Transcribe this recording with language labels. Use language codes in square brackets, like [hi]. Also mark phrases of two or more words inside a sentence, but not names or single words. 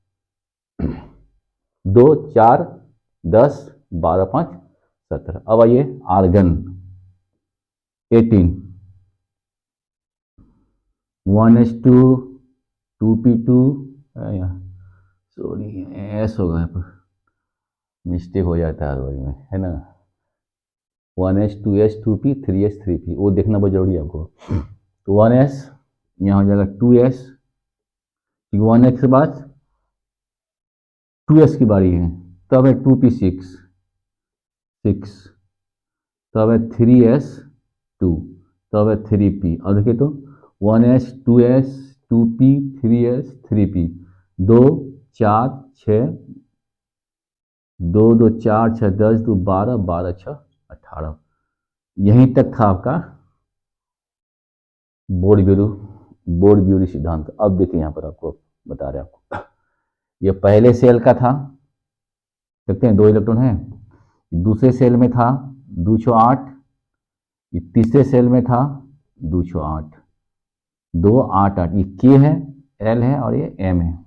[hi] 2, 4, 10, 12, 5, 17। अब आइए आर्गन 18, 1s2, 2p2, सॉरी एस होगा यहाँ पर, मिस्टेक हो जाता है हर बारी में, है ना। 1s 2s 2p 3s 3p, वो देखना बहुत जरूरी है आपको। तो 1s यहाँ हो जाएगा 2s, 1s के बाद 2s की बारी है, तब है 2p6 6, तब है 3s 2, तब है 3p। और देखिए तो 1s 2s 2p 3s 3p, 2 4 6, 2 2 4 6 10 2 12 12 6 18, यहीं तक था आपका बोर्ड ब्यूरी सिद्धांत। अब देखिए यहाँ पर आपको बता रहे हैं आपको, ये पहले सेल का था, देखते हैं 2 इलेक्ट्रॉन है, दूसरे सेल में था 208, ये तीसरे सेल में था 208, 2 8 8, ये के है, एल है और ये एम है।